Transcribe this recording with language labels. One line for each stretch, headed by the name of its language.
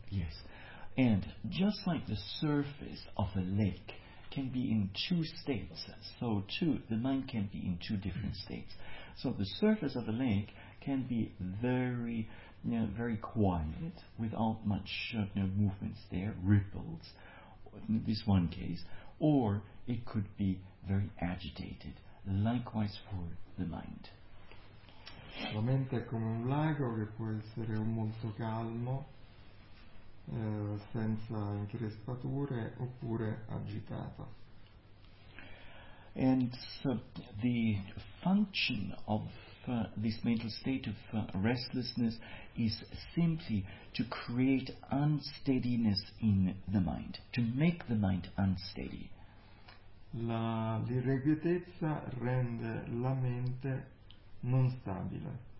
English: Yes, and just like the surface of a lake can be in two states, so too the mind can be in two different states. So the surface of a lake can be very, you know, very quiet, without much movements there, ripples, in this one case, or it could be very agitated. Likewise for the mind.
Italian: La mente è come un lago che può essere molto calmo, senza increspature, oppure agitato.
English: And so the function of this mental state of restlessness is simply to create unsteadiness in the mind, to make the mind unsteady.
Italian: L'irrequietezza rende la mente non stabile.